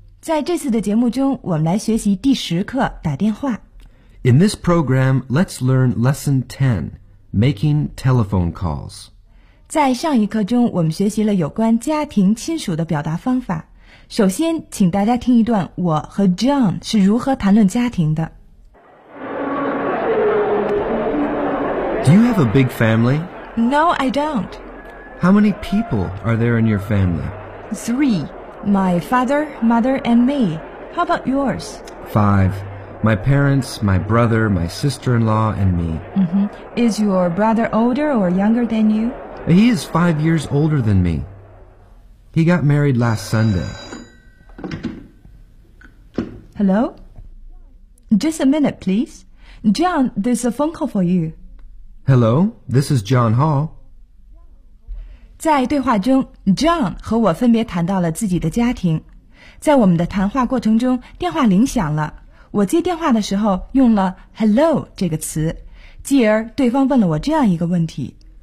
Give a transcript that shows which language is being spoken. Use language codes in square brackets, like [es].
[zh] 在这次的节目中，我们来学习第十课打电话。 [en] In this program, let's learn lesson 10, making telephone calls. [zh] 在上一课中，我们学习了有关家庭亲属的表达方法。首先，请大家听一段我和 John 是如何谈论家庭的。 [en] Do you have a big family? No, I don't. How many people are there in your family? 3. My father, mother, and me. How about yours? 5. My parents, my brother, my sister-in-law, and me. Mm-hmm. Is your brother older or younger than you? He is 5 years older than me. He got married last Sunday. Hello? Just a minute, please. John, there's a phone call for you. Hello, this is John Hall. [zh] 在对话中 ,John 和我分别谈到了自己的家庭。在我们的谈话过程中，电话铃响了。我接电话的时候用了 hello 这个词。继而对方问了我这样一个问题。